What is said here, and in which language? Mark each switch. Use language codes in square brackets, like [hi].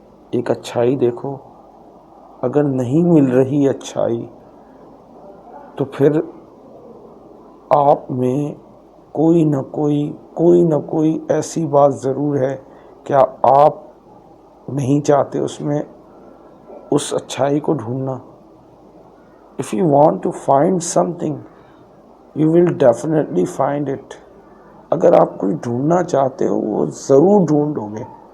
[ur] ایک اچھائی دیکھو، اگر نہیں مل رہی اچھائی تو پھر آپ میں کوئی نہ کوئی ایسی بات ضرور ہے کہ آپ نہیں چاہتے اس میں اس اچھائی کو ڈھونڈنا. [en] If you want to find something, you will definitely find it. [ur] اگر آپ کچھ ڈھونڈنا چاہتے ہو وہ ضرور ڈھونڈو گے.